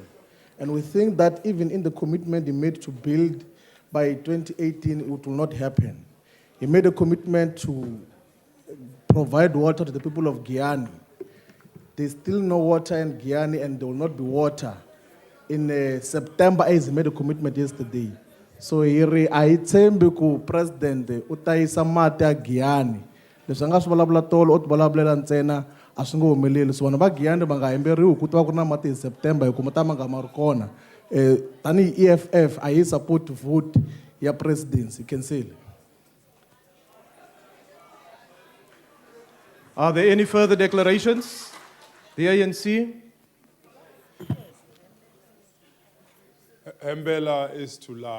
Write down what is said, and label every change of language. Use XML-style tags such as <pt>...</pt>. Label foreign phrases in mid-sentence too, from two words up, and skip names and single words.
<en>And we think that even in the commitment he made to build by 2018, it will not happen. He made a commitment to provide water to the people of Guyana. There's still no water in Guyana, and there will not be water. In September, as he made a commitment yesterday. So here, I tell</en> <ts>ku president utayisa mati ya Guyana. Leswi anga swi vulavula tolo u ti vulavulela ntsena a swi nge humeleli. So vanhu va Guyana va nga hemberiwi ku ta va ku ri na mati hi September hi ku ma ta ma nga ma ri kona. Tanihi EFF a yi support vote ya presidency. Cancel.</ts> <en>Are there any further declarations? The ANC. Mbela is to lie.</en>